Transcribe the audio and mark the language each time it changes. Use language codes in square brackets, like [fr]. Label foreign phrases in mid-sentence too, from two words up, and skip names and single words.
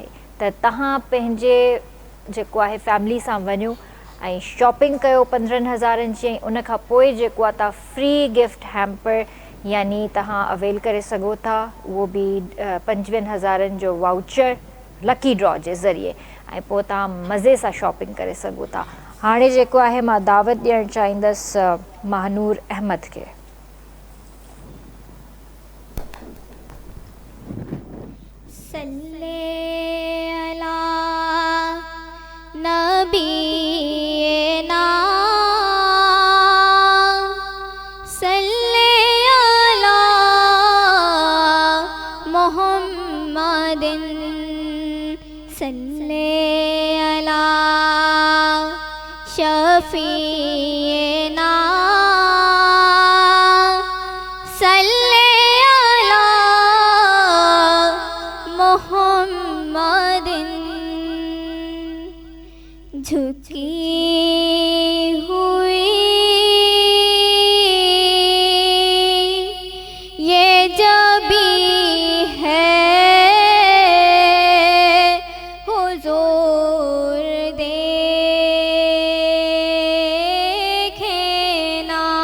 [sd] त तव्हां पंहिंजे जेको आहे फैमिली सां वञो ऐं शॉपिंग कयो 15,000 जी, ऐं उन खां पोइ जेको आहे तव्हां [en] free gift hamper [sd] यानी तव्हां अवेल करे सघो था, उहो बि 25,000 जो वाउचर [en] lucky draw [sd] जे ज़रिए, ऐं पोइ तव्हां मज़े सां शॉपिंग करे सघो था। हाणे जेको आहे मां दावत ॾियणु चाहींदसि महानूर अहमद खे। [ar] صلّ على نبينا صلّ على محمدٍ صلّ على شفيعنا صلّ على محمدٍ. [ur] جھکی ہوئی یہ جبیں ہے حضور دیکھے نا.